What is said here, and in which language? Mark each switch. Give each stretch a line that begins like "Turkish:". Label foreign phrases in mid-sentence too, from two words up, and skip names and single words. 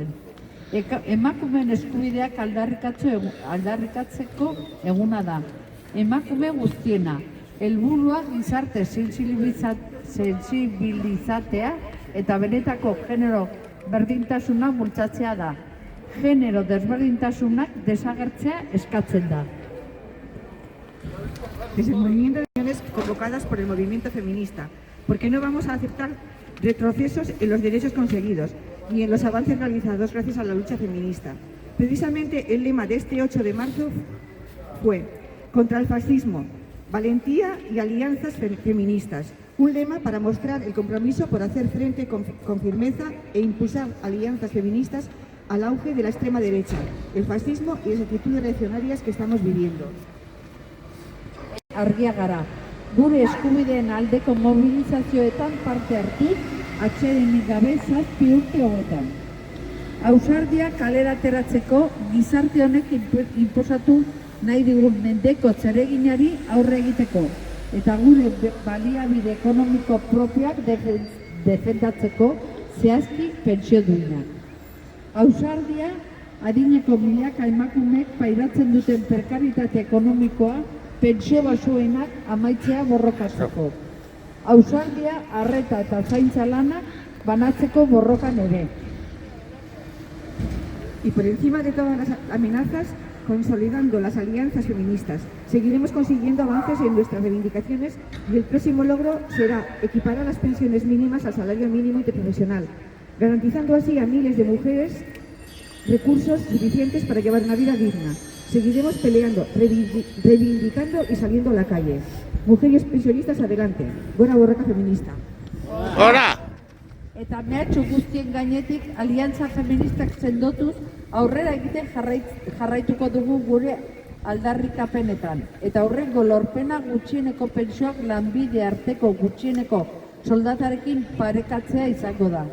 Basque: Emakumeen eskubideak aldarrikatzeko eguna da. Emakume guztiena, helburua gizarte sentsibilizatea eta benetako genero berdintasuna bultzatzea da. Genero desberdintasunak desagertzea eskatzen da.
Spanish: Desde el movimiento de acciones convocadas por el movimiento feminista, porque no vamos a aceptar retrocesos en los derechos conseguidos ni en los avances realizados gracias a la lucha feminista. Precisamente el lema de este 8 de marzo fue contra el fascismo, valentía y alianzas feministas. Un lema para mostrar el compromiso por hacer frente con firmeza e impulsar alianzas feministas al auge de la extrema derecha, el fascismo y las actitudes reaccionarias que estamos viviendo.
Basque: Argia gara, gure eskubideen aldeko mobilizazioetan parte hartu, atsedenik gabe 7 urte hauetan. Ausardia kalera ateratzeko gizarte honek inposatu nahi digun mendeko zereginari aurre egiteko eta gure baliabide ekonomiko propioak defendatzeko zehazki pentsio duinak. Ausardia adineko milaka emakumeek pairatzen duten prekaritate ekonomikoa pentsio baxuenak amaitzea borrokatzeko. Ausardia, arreta eta zaintza lanak banatzeko borrokan ere.
Spanish: Y por encima de todas las amenazas, consolidando las alianzas feministas, seguiremos consiguiendo avances en nuestras reivindicaciones y el próximo logro será equiparar las pensiones mínimas al salario mínimo interprofesional, garantizando así a miles de mujeres recursos suficientes para llevar una vida digna. Seguiremos peleando, reivindicando y saliendo a la calle. Mujeres pensionistas, adelante.
Basque: Buena borroka feminista. Hora! Eta mehatxu guztien gainetik aliantza feministak sendotuz aurrera egiten jarraituko dugu gure aldarrikapenetan. Eta horrengo lorpena gutxieneko pentsioak lanbide arteko gutxieneko soldatarekin parekatzea izango da.